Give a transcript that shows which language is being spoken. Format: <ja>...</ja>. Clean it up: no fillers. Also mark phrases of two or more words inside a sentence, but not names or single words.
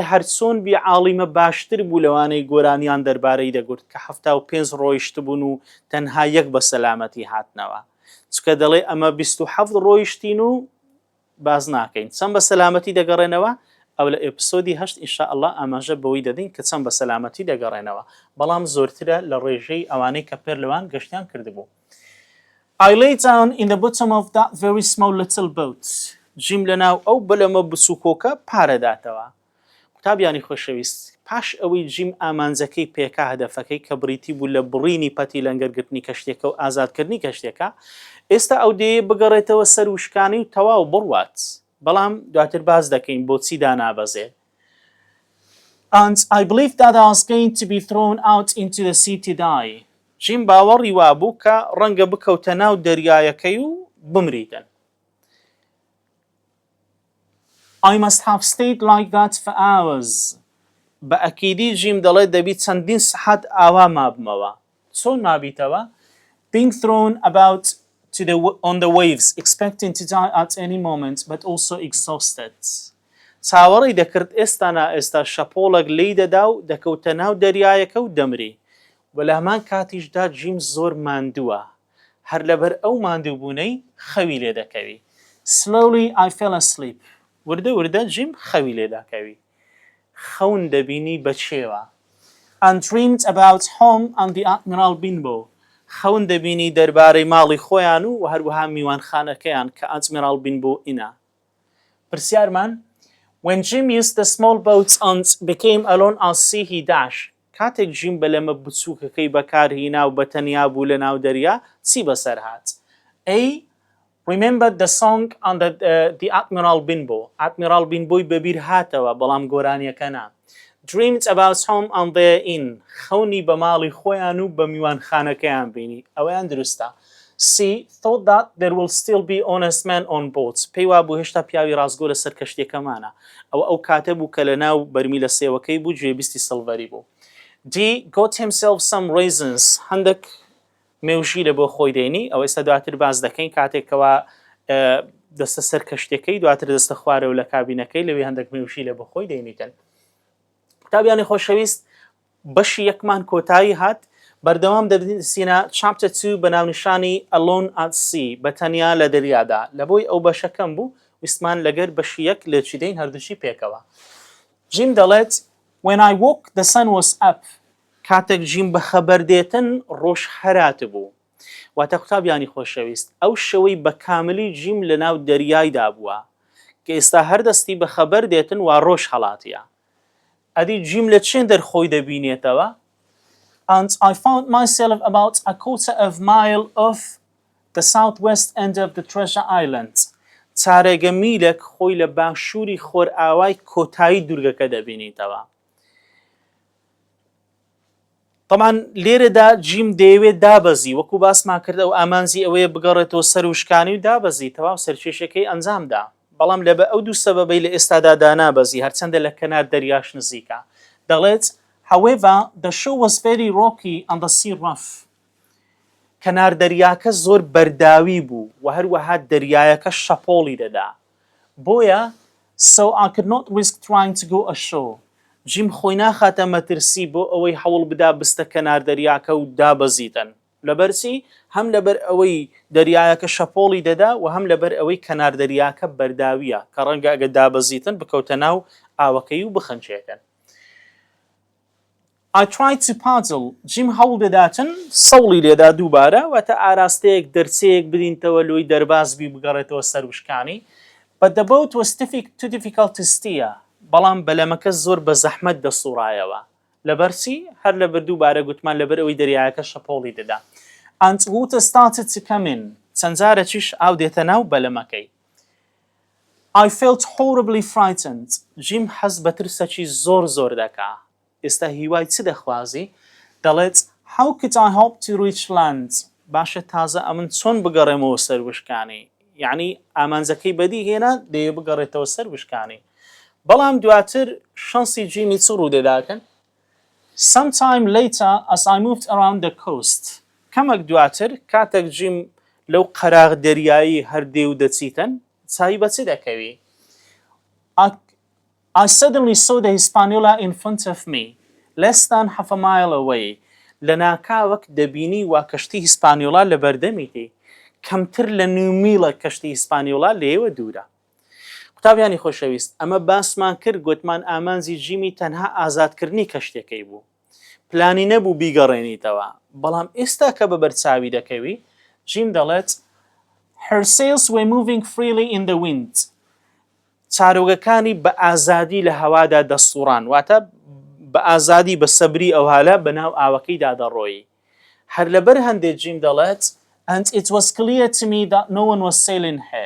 <ckb>هەرچۆن بیعاڵیمە باشتر بوو لەوانەی گۆرانیان دەربارەی دەگوت کە 75 ڕۆیشت بوون و تەنها یەک بە سەلامەتی هاتنەوە چکە دەڵێ ئەمە 27 ڕۆیشتین و باز ناکەین چەند بە سەلامەتی دەگەڕێنەوە ئەو لە ئەپسۆدی 8 ئینشاءالله ئاماژە بەوەی دەدەین کە چەند بە سەلامەتی دەگەڕێنەوە بەڵام زۆرترە لە ڕێژەی ئەوانەی کە پێر لەوان گەشتیان کردبوو</ckb> <en>I lay down in the bottom of that very small little boat</en> <ckb>جیم لەناو ئەو بەلەمە بچووکۆکە پارەداتەوە قوتابیانی خۆشەویست پاش ئەوەی جیم ئامانجەکەی پێکا هەدەفەکەی کە بریتی بوو لە بڕینی پەتی لەنگەرگرتنی کەشتێکە و ئازادکردنی کەشتێکە ئێستا ئەو دێ بگەڕێتەوە سەر وشکانی و تەواو بڕوات بەڵام دواتر باز دەکەین بۆچی دانابەزێ</ckb> <en>And I believe that I was going to be thrown out into the sea to die</en> <ckb>جیم باوەڕی وابوو کە ڕەنگە بکەوتە ناو دەریایەکەی و بمریتن</ckb> <en>I must have stayed like that for hours.</en> <ckb>بە ئەکیدی جیم دەڵێ دەبی چەندین سەعات ئاوا مابمەوە چۆن مابیتەوە</ckb> <en>being thrown about on the waves expecting to die at any moment but also exhausted</en> <ckb>چاوەڕی دەکرد ئێستا نا ئێستا شەپۆڵێک لی دەدا و دەکەوتە ناو دەریایەکە و دەمری و لە هەمان کاتیشدا جیم زۆر ماندووە هەر لەبەر ئەو ماندووبوونەی خەوی لێ دەکەوی</ckb> <en>slowly I fell asleep</en> <ckb>وردە وردە جیم خەوی لێ دەکەوی خەون دەبینی بەچێوە</ckb> <en>and dreamed about home and the Admiral Benbow</en> <ckb>خەون دەبینی دەربارەی ماڵی خۆیان و هەروەها میوانخانەکەیان کە ئەجمیرال بینبۆ ئینە پرسیارمان</ckb> <en>when Jim used the small boats and became alone at sea he dashed</en> <ckb>کاتێک جیم بەلەمە بچووکەکەی بەکارهێنا و بەتەنیا بوو لە ناو دەریا چی بەسەر هات</ckb> <en>A remembered the song on the Admiral Benbow Admiral Benboy</en> <ckb>بەبیر هاتەوە بەڵام گۆرانیەکە نا</ckb> <en>dreamed about home and their inn</en> <ckb>خەونی بە ماڵی خۆیان و بە میوانخانەکەیان بینی ئەوەیان دروستە</ckb> <en>C thought that there will still be honest men on boats</en> <ckb>پێی وابوو هێشتا پیاوی ڕازگۆ لەسەر کەشتێکەمانە ئەو کاتە بوو کە لە ناو بەرمیلە سێوەکەی بوو جێبیستی سڵڤەری بوو</ckb> <en>D got himself some raisins</en> <ckb>هەندێک مێوژی لە بۆ خۆی دێنی ئەو ئێستا دواتر باز دەکەین کاتێکەوە دەستە سەر کەشتەکەی دواتر دەستە خوارەوە لە کابینەکەی لەوێ هەندێک مێوژی لە بۆ خۆی دێنیتن قوتابیانی خۆشەویست بەشی یەکمان کۆتایی هات بەردەوام دەبینە chapter 2 بە ناونیشانی</ckb> <en>Alone at Sea</en> <ckb>بەتەنیا لە دەریادا لە بۆی ئەو بەشەکەم بوو ویسمان لەگەر بەشی یەک لێ چیدەین هەردووشی پێکەوە. جیم دەڵێت</ckb> <en>When I woke the sun was up</en> <ckb>کاتێک جیم بە خەبەر دێتن ڕۆژ هەرات بوو. واتە قوتابیانی خۆشەویست ئەو شەوەی بە کاملی جیم لە ناو دەریایدا بووە کە ئێستا هەردەستی بە خەبەر دێتن وا ڕۆژ هەڵاتیە. ئەدی جیم لە چێن دەرخۆی دەبینێتەوە؟</ckb> <en>And I found myself about a quarter of a mile off the southwest end of the Treasure Island.</en> <ckb>چارەگە میلێک خۆی لە باشووری خۆرئاوای کۆتایی دوورگەکە دەبینیتەوە. طبعا لێرەدا جیم دەیەوێت دابەزی وەکو باسمان کرد ئەو ئامانزی ئەوەیە بگەڕێتەوە سەر وشکانی و دابەزی تەواو سەرکێشەکەی ئەنجامدا. بەڵام لەبە ئەو دوو سەبەبەی لە ئێستادا دانابەزی هەرچەندە لە کەنار دەریاش نزیکە. دەڵێت</ckb> <en>However, the shore was very rocky and the sea rough.</en> <ckb>کەنار دەریاکە زۆر بەرداوی بوو و هەروەها دەریایەکە شەپۆڵی دەدا.</ckb> <en>بۆیە So I could not risk trying to go ashore.</en> <ckb>جیم خۆی ناخاتە مەترسی بۆ ئەوەی هەوڵ بدا بستە کەنار دەریاکە و دابەزیتن. لەبەرچی هەم لەبەر ئەوەی دەریایەکە شەپۆڵی دەدا و هەم لەبەر ئەوەی کەنار دەریاکە بەرداویە کە ڕەنگە ئەگە دابەزیتن بکەوتە ناو ئاوەکەی و بخەنچێتن.</ckb> <en>I tried to paddle.</en> <ckb>جیم هەوڵ دەداتن سەوڵی لێدا دووبارە واتە ئاراستەیەک دەرچەیەک بدینتەوە لۆی دەربازبی بگەڕێتەوە سەر وشکانی.</ckb> <en>But the boat was too difficult to steer.</en> <ckb>بەڵام بەلەمەکە زۆر بە زەحمەت دەسوڕایەوە. لەبەرچی هەر لەبەر دووبارە گوتمان لەبەر ئەوەی دەریایەکە شەپۆڵی دەدا.</ckb> <en>And water started to come in.</en> <ckb>چەند جارەکیش ئاو دێتە ناو بەلەمەکەی.</ckb> <en>I felt horribly frightened.</en> <ckb>جیم حەز بە ترسەکی زۆر دەکا. ئێستا هیوای چ دەخوازی؟ دەڵێت</ckb> <en>How could I hope to reach land?</en> <ckb>باشە تازە ئەمن چۆن بگەڕێمەوە سەر وشکانی؟ یعنی ئامانجەکەی بەدی هێنا دەیە بگەڕێتەوە سەر وشکانی. بەڵام دواتر شانسی جیمی چ ڕوودەداکەن؟</ckb> <en>Sometime later as I moved around the coast.</en> <ckb>کەمێک دواتر کاتێک جیم لەو قەراغ دەریایی هەردێ و دەچیتن چاوی بە چ دەکەوی؟</ckb> <en>I suddenly saw the Hispaniola in front of me, less than half a mile away.</en> <ckb>لە ناکاوەک دەبینی وا کەشتی هیسپانیۆلا لە بەردەمیتی. کەمتر لە 9 میلە کەشتی هیسپانیۆلا لێوە دوورە. قوتابیانی خۆشەویست ئەمە باسمان کرد گوتمان ئامانزی جیمی تەنها ئازادکردنی کەشتەکەی بوو. پلانی نەبوو بیگەڕێنیتەوە. بەڵام ئێستا کە بە بەرچاوی دەکەوی جیم دەڵێت</ckb> <en>Her sails were moving freely in the wind.</en> <ckb>چارۆگەکانی بە ئازادی لە هەوادا دەسوڕان واتە بە ئازادی بە سەبری ئەو هالە بەناو ئاوەکەیدا دەڕۆی. هەر لەبەر هەندێک جیم دەڵێت</ckb> <en>And it was clear to me that no one was sailing here.</en>